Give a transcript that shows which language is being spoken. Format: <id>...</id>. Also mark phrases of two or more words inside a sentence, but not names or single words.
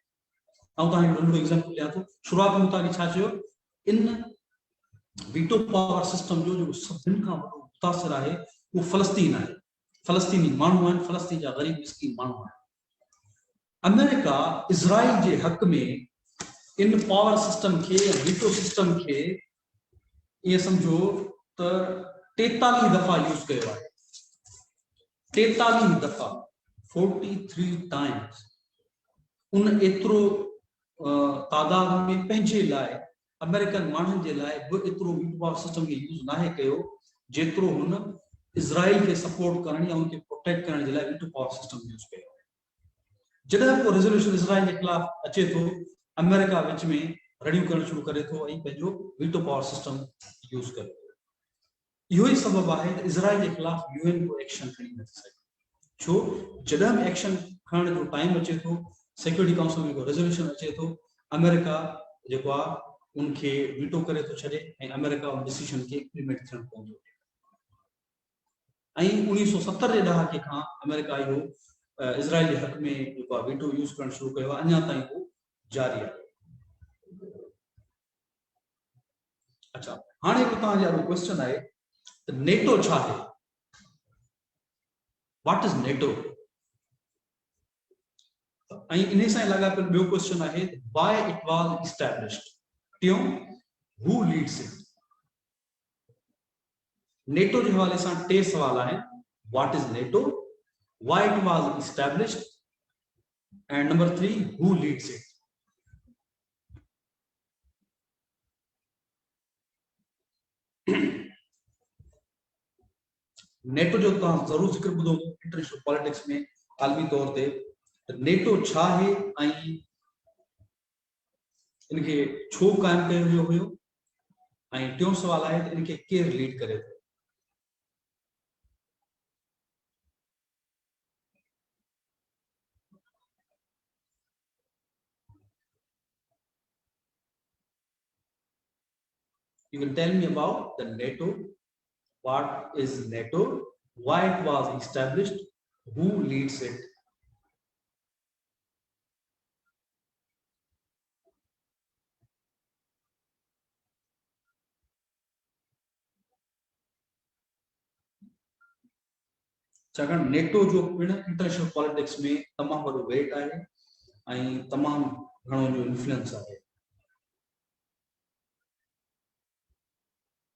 <sd>ऐं तव्हांखे नंढो एग्जाम्पल ॾियां थो, शुरूआत में तव्हांखे छा चयो, इन</sd> <en>veto power system</en> <sd>जो जेको सभिनि खां वॾो मुतासिर आहे उहो फ़लस्तीन आहे, फ़लस्तीनी माण्हू आहिनि, फ़लस्तीन जा ग़रीब मिस्कीन माण्हू आहिनि। अमेरिका इज़राइल जे हक़ में इन</sd> <en>power system</en> <sd>के वीटो सिस्टम के</sd> <ur>یہ سمجھو تو</ur> <sd>43 दफा यूज कयो आहे, 43 दफा 43 टाइम्स। उन एतिरो तादाद में पंहिंजे लाइ अमेरिकन माण्हुनि जे लाइ बि एतिरो</sd> <en>veto power system</en> <sd>के यूज नाहे कयो जेतिरो हुन इज़राइल के सपोर्ट करण या उनके प्रोटेक्ट करण जे लाइ</sd> <en>veto power system</en> <sd>यूज कयो। जॾहिं को रेज़ोल्यूशन इज़राइल के खिलाफ अचे थो अमेरिका विच में रड़ियूं करण शुरू करे थो ऐं पंहिंजो</sd> <en>veto power system</en> <sd>यूज करे थो। इहो ई सबब आहे त इज़राइल के खिलाफ यूएन को एक्शन खणी नथी सघे, छो जॾहिं बि एक्शन खणण जो टाइम अचे थो सिक्योरिटी काउंसिल में को रेज़ोल्यूशन अचे थो अमेरिका जेको आहे उनखे वीटो करे थो छॾे ऐं अमेरिका उन डिसीजन खे इम्प्लीमेंट थियण पवंदो। ऐं 1970 जे ॾहाके खां अमेरिका इहो इज़राइल के हक़ में जेको आहे वीटो यूज करणु शुरू कयो आहे, अञा ताईं उहो जारी आहे। अच्छा, हाणे हिकु तव्हांजे वारो क्वेश्चन आहे त नेटो छा आहे,</sd> <en>What is NATO?</en> <sd>ऐं इन सां लॻापियल ॿियो क्वेश्चन आहे</sd> <en>why it was established, टियों who leads it.</en> <sd>नेटो</sd> <ur>کے حوالے سے</ur> <sd>3 सवाल आहिनि,</sd> <en>what is NATO, why it was established, and number 3 who leads it।</en> <sd>नेटो जो तव्हां ज़रूर जिक्र ॿुधो</sd> <en>international politics</en> <sd>में आलमी तौर ते नेटो छा आहे ऐं इनके छो कायम कयो वियो हुयो, ऐं टियों सवाल आहे त इनके केरु लीड करे थो।</sd> <en>You can tell me about the NATO, what is NATO, why it was established, who leads it।</en> <sd>छाकाणि नेटो जो पिण</sd> <en>international politics</en> <sd>में तमामु वॾो वेट आहे ऐं तमामु घणो जो इन्फ्लुएंस आहे।</sd>